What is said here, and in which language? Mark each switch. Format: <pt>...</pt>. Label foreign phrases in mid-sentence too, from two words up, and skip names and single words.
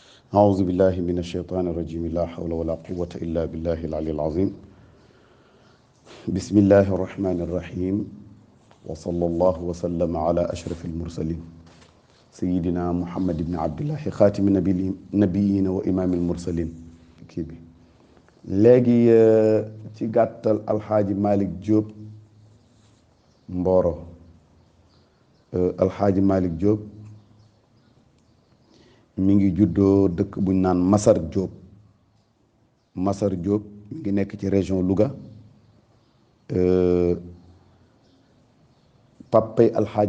<ar>أعوذ بالله من الشيطان الرجيم لا حول ولا قوة إلا بالله العلي العظيم بسم الله الرحمن الرحيم وصلى الله وسلم على أشرف المرسلين سيدنا محمد بن عبد الله خاتم النبيين وإمام المرسلين</ar> <wo>kii bi léegi ci gàttal alxaaji Malick Diop Mboro alxaaji Malick Diop mi ngi juddoo dëkk buñ naan Masar Diop Masar Diop mi ngi nekk ci région Louga papay alxaaji</wo>